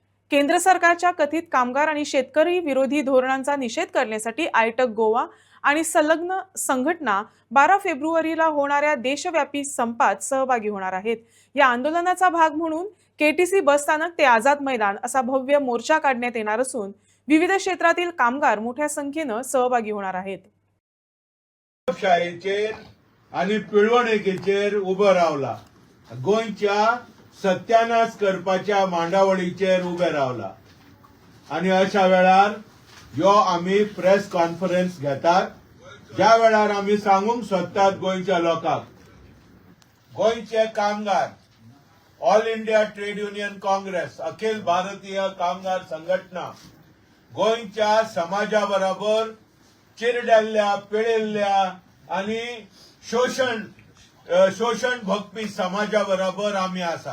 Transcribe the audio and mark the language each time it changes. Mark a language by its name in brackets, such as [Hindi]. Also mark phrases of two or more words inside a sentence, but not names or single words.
[Marathi] केंद्र सरकारच्या कथित कामगार आणि शेतकरी विरोधी धोरणांचा निषेध करण्यासाठी आयटक गोवा आणि संलग्न संघटना 12 फेब्रुवारीला होणाऱ्या देशव्यापी संपात सहभागी होणार आहेत. या आंदोलनाचा भाग म्हणून केटीसी बसस्थानक ते आझाद मैदान असा भव्य मोर्चा काढण्यात येणार असून विविध क्षेत्रातील कामगार मोठ्या संख्येने सहभागी होणार आहेत. [Konkani] शाळेचेर आणि पिळवणुकीचेर उबो रावला. गोंयच्या सत्यानाश करपाच्या मांडावळीचेर उबे रावला आणि अशा वेळार यो आमी [English] press conference [Konkani] घेतात, ज्या वेळार आमी सांगूंक सोदतात गोंयच्या लोकांक, गोंयचे कामगार, ऑल इंडिया ट्रेड युनियन काँग्रेस, अखिल भारतीय कामगार संघटना गोंयच्या समाजा बरोबर चिरडल्ल्या, पिळिल्ल्या आणि शोषण भोगपी समाजा बरोबर आमी आसात.